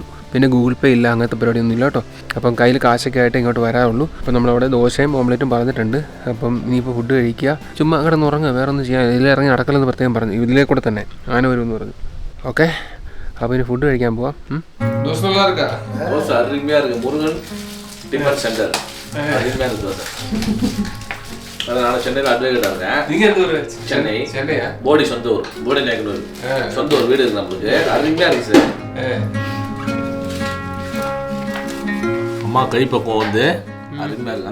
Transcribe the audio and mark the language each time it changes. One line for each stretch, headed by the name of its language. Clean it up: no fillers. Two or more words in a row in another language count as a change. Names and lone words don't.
Malayalam: പിന്നെ ഗൂഗിൾ പേ ഇല്ല, അങ്ങനത്തെ പരിപാടിയൊന്നും ഇല്ല കേട്ടോ. അപ്പം കയ്യിൽ കാശൊക്കെ ആയിട്ട് ഇങ്ങോട്ട് വരാറുള്ളൂ. അപ്പം നമ്മളവിടെ ദോശയും ഓംലെറ്റും പറഞ്ഞിട്ടുണ്ട്. അപ്പം ഇനിയിപ്പോൾ ഫുഡ് കഴിക്കുക, ചുമ്മാ കിടന്ന് ഉറങ്ങുക, വേറെ ഒന്നും ചെയ്യാൻ. ഇതിലിറങ്ങി നടക്കലെന്ന് പ്രത്യേകം പറഞ്ഞു. ഇതിലേ കൂടെ തന്നെ ആന വരുമെന്ന് പറഞ്ഞു. ഓക്കെ, അപ്പോൾ ഇനി ഫുഡ് കഴിക്കാൻ പോവാം. ദോശ
Tamil: அருமையாக இருக்குது. முருகன் டிஃபன் சென்டர் அருமையாக இருக்குது தோசை. நான் சென்னையில் அட்வொகேட்டாக இருக்கேன். நீங்கள் எந்த ஊர்? சென்னையா? போடி சொந்த ஊர், போடி நாயக்கனூர் சொந்த ஊர். வீடு இருக்குது நம்மளுக்கு. அருமையாக இருக்குது சார். அம்மா கைப்பக்கம் வந்து அருமையாக இருக்குது.